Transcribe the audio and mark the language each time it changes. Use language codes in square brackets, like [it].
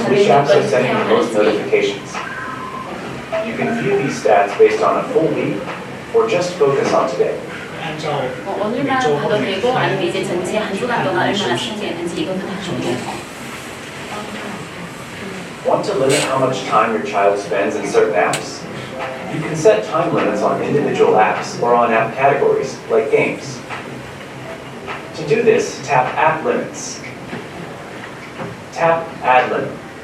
[en] which apps are sending the [ko] 사용하는 [en] most notifications. You can view these stats based on a full week or just focus on today. [ko] 오늘만 봐도 되고 아니면 이제 전체 한 주간 동안 얼마나 사용했는지 이것도 다 중요해요. [en] Want to limit how much time your child spends in certain apps? You can set time limits on individual apps or on app categories, like games. To do this, tap App Limits. Tap Add Limit.